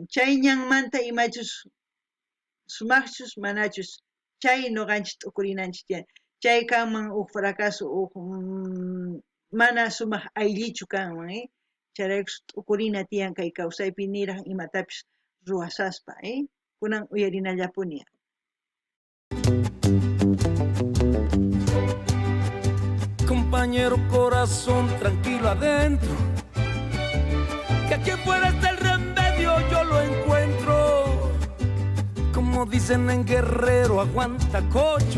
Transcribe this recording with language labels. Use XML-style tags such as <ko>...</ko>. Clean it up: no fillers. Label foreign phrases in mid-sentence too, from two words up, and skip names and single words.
<qu>Chay ñanmanta imachus sumaqchus manachus chay nuqanchis t'ukurinanchis chay kanman fracaso mana sumaq ayllichu kanman Chayraykus t'ukurina tiyan kay kawsaypi niraq imatapis ruwasaspa kunan uyarinallapuña.</qu> <es>Compañero corazón, tranquilo adentro, que aquí afuera está el remedio, yo lo encuentro. Como dicen en Guerrero, aguanta cocho.</es>